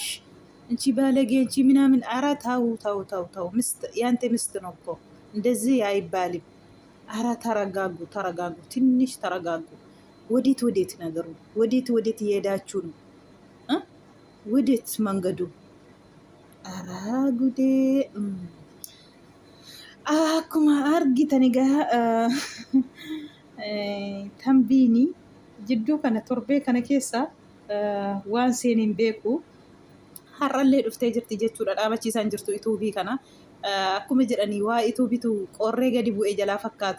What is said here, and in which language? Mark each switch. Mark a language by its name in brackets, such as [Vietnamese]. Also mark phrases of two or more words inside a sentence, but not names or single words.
[Amharic] እንቺ ባለጌ እንቺ ምናምን። አረ ተው። ያንተ ምስት ነው እኮ እንደዚህ አይባልም። አረ ተረጋጉ፣ ትንሽ ተረጋጉ። ወዴት ነገሩ? ወዴት እየሄዳችሁ ነው? ወዴት መንገዱ? ኧረ ጉዴ! [Oromo] akkuma argitan egaa tambiini jidduu kana torbee kana keessa waan seeniin beeku har'allee dhuftee jirti jechuudha. Dhaabachiisaan jirtu ituubii kana. Akkuma jedhanii waa ituubitu qorree gadi bu'ee jalaa fakkaata.